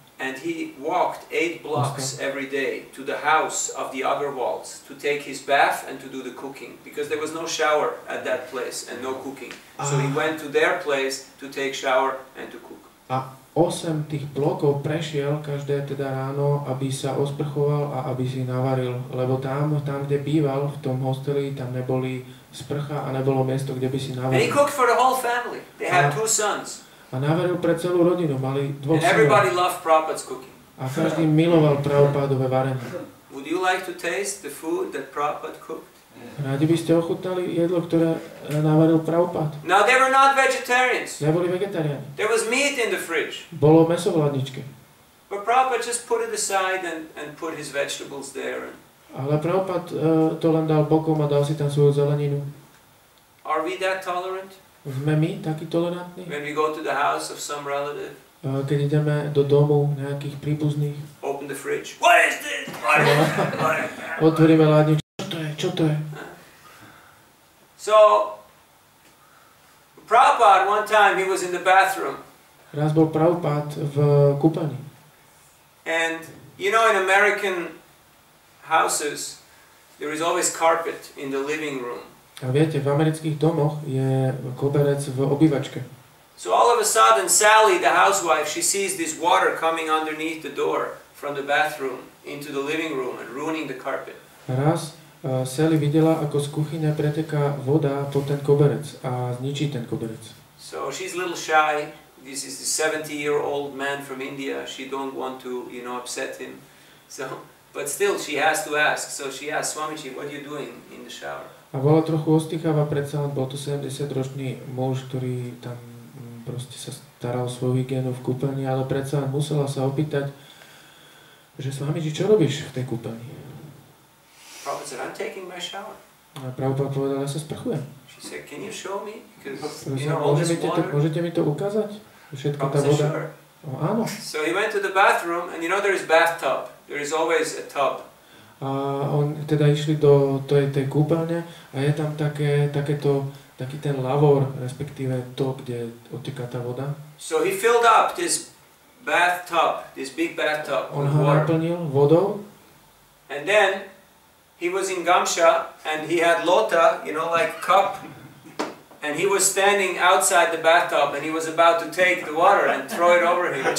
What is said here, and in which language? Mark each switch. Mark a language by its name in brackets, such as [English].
[English] And he walked 8 blocks every day to the house of the Agarwals to take his bath and to do the cooking, because there was no shower at that place and no cooking. So he went to their place to take shower and to cook. [Slovak] A 8 tých blokov prešiel každé teda ráno, aby sa osprchoval a aby si navaril, lebo tam kde býval, v tom hosteli, tam neboli sprcha a nebolo miesto, kde by si navaril. [English] And he cooked for the whole family. They had 2 sons. [Slovak] A navaril pre celú rodinu, mali 2 synov. [English] And everybody loved Prabhupada's cooking. [Slovak] A každý miloval Prabhupádové varenie. [English] Would you like to taste the food that Prabhupada cooked? [Slovak] Rádi by ste ochutnali jedlo, ktoré navaril Prabhupada. [English] Now they were not vegetarians. [Slovak] Neboli vegetariáni. [English] There was meat in the fridge. [Slovak] Bolo mäso v hladničke. [English] But Prabhupada just put it aside and put his vegetables there. [Slovak] Ale Prabhupada to len dal bokom a dal si tam svoju zeleninu. [English] Are we that tolerant? [Slovak] Sme my takí tolerantní? [English] When we go to the house of some relative, [Slovak] Keď ideme do domu nejakých príbuzných, [English] open the fridge. What is this? What is this? [Slovak] otvoríme hladničku. Čo to je? [English] So, Prabhupada, one time he was in the bathroom. [Slovak] Raz bol Prabhupada v kúpani. [English] And, you know, in American houses, there is always carpet in the living room. [Slovak] A viete, v amerických domoch je koberec v obývačke. [English] So all of a sudden, Sally, the housewife, she sees this water coming underneath the door from the bathroom into the living room and ruining the carpet. [Slovak] Raz Sally videla, ako z kuchyne preteká voda po ten koberec a zničí ten koberec. [English] So she's a little shy. This is the 70-year-old man from India. She don't want to, you know, upset him. So, but still, she has to ask. So she asks, Swamiji, what are you doing in the shower? [Slovak] A bola trochu ostýchavá, predsa len bol to 70-ročný muž, ktorý tam proste sa staral o svoju hygienu v kúpeľni, ale predsa len musela sa opýtať, že Swamiji, čo robíš v tej kúpeľni? [English] Prabhupada said, I'm taking my shower. [Slovak] A Prabhupada povedal, ja sa sprchujem. [English] She said, can you show me? Because, [Slovak] Prosím, [English] you know, all this water. [Slovak] môžete mi to ukázať? Všetko tá [English] Prabhupada said, [Slovak] voda? [English] sure. [Slovak] Áno. [English] So he went to the bathroom, and you know there is bathtub. There is always a tub. [Slovak] A on teda išli do tej kúpeľne a je tam taký ten lavor, respektíve to, kde odteká tá voda. [English] So he filled up this bathtub, this big bathtub [Slovak] On [English] with [Slovak] ho [English] water. [Slovak] naplnil vodou [English] And then he was in Gamsha and he had lota, you know, like cup. And he was standing outside the bathtub and he was about to take the water and throw it over him.